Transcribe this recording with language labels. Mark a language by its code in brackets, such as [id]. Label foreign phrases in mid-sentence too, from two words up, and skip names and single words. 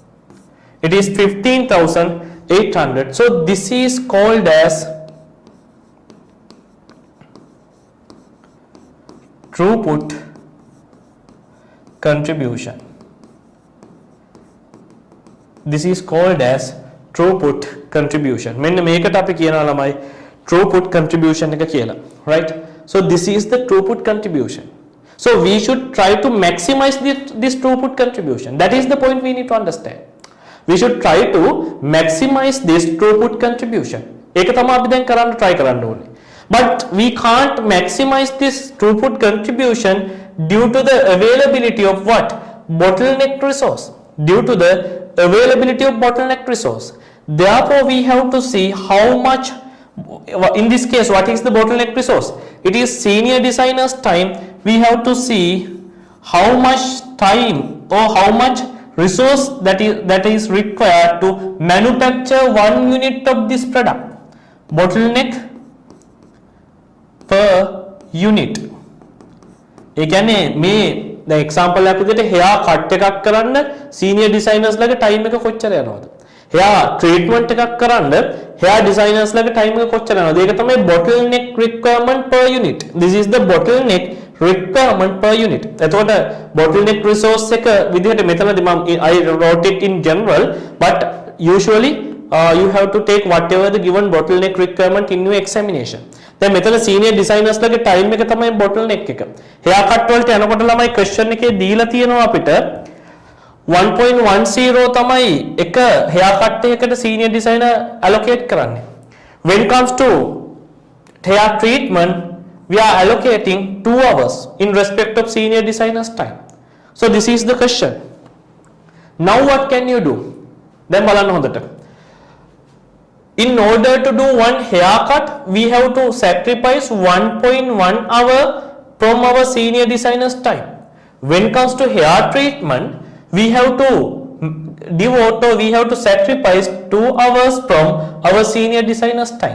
[en] So this is called as throughput contribution. this is called as throughput contribution. [si] මෙන්න මේකට අපි කියනවා ළමයි [en] throughput contribution [si] එක කියලා, [en] right? So this is the throughput contribution. So we should try to maximize this throughput contribution. That is the point we need to understand. We should try to maximize this throughput contribution. [si] ඒක තමයි අපි දැන් කරන්න try කරන්න ඕනේ. [en] But we can't maximize this throughput contribution due to the availability of what? Bottleneck resource. Due to the availability of bottleneck resource. Therefore, we have to see how much, in this case, what is the bottleneck resource? It is senior designer's time. We have to see how much time or how much resource that is required to manufacture 1 unit of this product. Bottleneck per unit. [si] ඒ කියන්නේ මේ දැන් එක්සැම්පල් එකක් විදිහට [en] hair cut [si] එකක් කරන්න [en] senior designers [si] ලගේ time එක කොච්චර යනවද? [en] hair treatment [si] එකක් කරන්න [en] hair designers [si] ලගේ time එක කොච්චර යනවද? ඒක තමයි [en] bottleneck requirement per unit. This is the bottleneck requirement per unit. [si] එතකොට [en] bottleneck resource [si] එක විදිහට මෙතනදී මම [en] I wrote it in general, but usually you have to take whatever the given bottleneck requirement in your examination. [si] දැන් මෙතන [en] senior designers [si] ලගේ time එක තමයි bottleneck එක. [en] hair cut [si] වලට යනකොට ළමයි question එකේ දීලා තියෙනවා අපිට 1.10 තමයි එක hair cut එකකට [en] senior designer allocate [si] කරන්නේ. [en] When it comes to hair treatment, we are allocating 2 hours in respect of senior designer's time. So this is the question. Now what can you do? [si] දැන් බලන්න හොඳට. [en] In order to do one haircut, we have to sacrifice 1.1 hour from our senior designer's time. When it comes to hair treatment, we have to devote or we have to sacrifice 2 hours from our senior designer's time.